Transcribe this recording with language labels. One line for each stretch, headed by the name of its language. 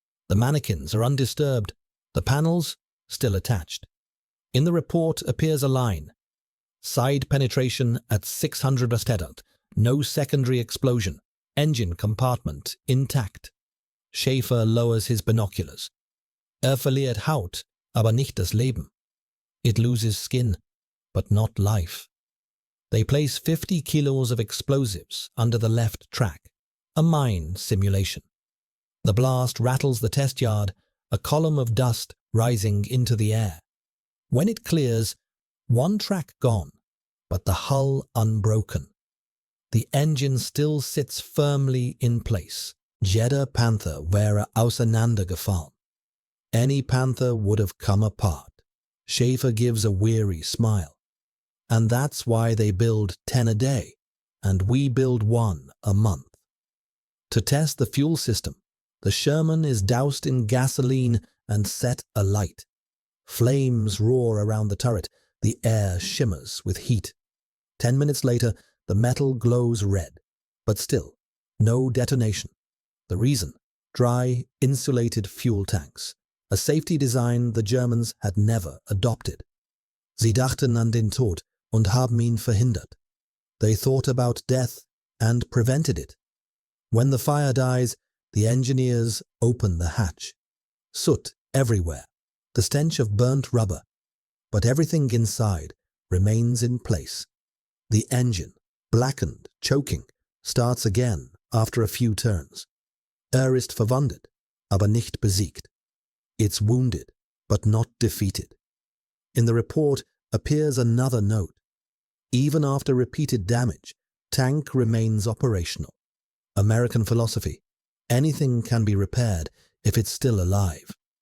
English: The mannequins are undisturbed, the panels still attached. In the report appears a line. Side penetration at 600 Bastard, no secondary explosion, engine compartment intact. Schaefer lowers his binoculars.
German: Verliert Haut, aber nicht das Leben.
English: It loses skin, but not life. They place 50 kilos of explosives under the left track, a mine simulation. The blast rattles the test yard, a column of dust rising into the air. When it clears, one track gone, but the hull unbroken. The engine still sits firmly in place.
German: Jeder Panther wäre auseinandergefallen.
English: Any Panther would have come apart. Schaefer gives a weary smile. And that's why they build 10 a day, and we build 1 a month. To test the fuel system, the Sherman is doused in gasoline and set alight. Flames roar around the turret, the air shimmers with heat. 10 minutes later, the metal glows red, but still, no detonation. The reason? Dry, insulated fuel tanks, a safety design the Germans had never adopted.
German: Sie dachten an den Tod und haben ihn verhindert.
English: They thought about death and prevented it. When the fire dies, the engineers open the hatch. Soot everywhere, the stench of burnt rubber, but everything inside remains in place. The engine, blackened, choking, starts again after a few turns.
German: Ist verwundet, aber nicht besiegt.
English: It's wounded, but not defeated. In the report appears another note. Even after repeated damage, tank remains operational. American philosophy: anything can be repaired if it's still alive.